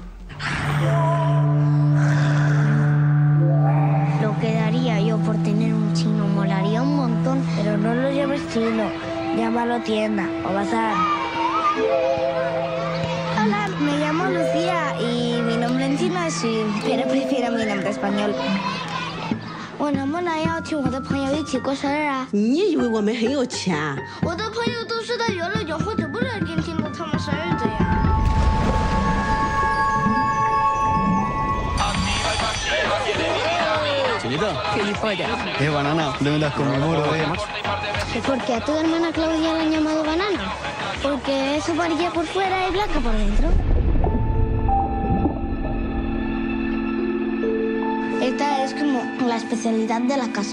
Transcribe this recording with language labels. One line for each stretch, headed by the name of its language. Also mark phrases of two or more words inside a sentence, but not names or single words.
Spanish: Lo que daría yo por tener un chino molaría un montón, pero no lo llames chino, llámalo tienda o bazar. Hola, me llamo Lucía y mi nombre en chino es Xu, pero prefiero mi nombre español.
Chinese: 我能不能邀请我的朋友一起过生日啊？你以为我们很有钱啊？我的朋友都是在游乐场或者不乐店庆祝他们生日的呀。
Spanish: ¿Qué gilipollas? Banana, ¿dónde andas con mi muro, ¿Por qué a tu hermana Claudia la han llamado banana? Porque es amarilla por fuera y blanca por dentro. Esta es como la especialidad de la casa.